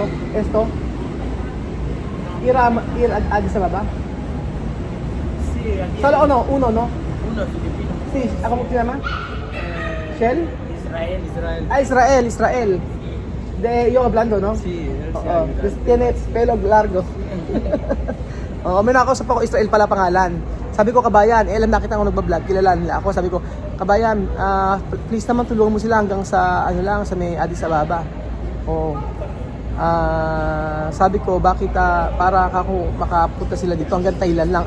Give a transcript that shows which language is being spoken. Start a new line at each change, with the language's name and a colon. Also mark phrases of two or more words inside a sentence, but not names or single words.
Spanish: Esto. Ir a Addis Ababa. Sí, aquí. Solo uno, ¿no? Uno filipino. Sí, ¿cómo se llama? Shell? Israel. Israel. De yo hablando, ¿no? Sí, él se
Filipino: Oo. Tapos
Spanish: tiene pelo largo.
Filipino: May nakausap ako, Israel pala pangalan. Sabi ko, kabayan, alam nakita ko nagbablog, kilala nila ako. Sabi ko, kabayan, please naman tulungan mo sila hanggang sa sa may Addis Ababa. sabi ko, bakit para ako makapunta sila dito hanggang Thailand lang.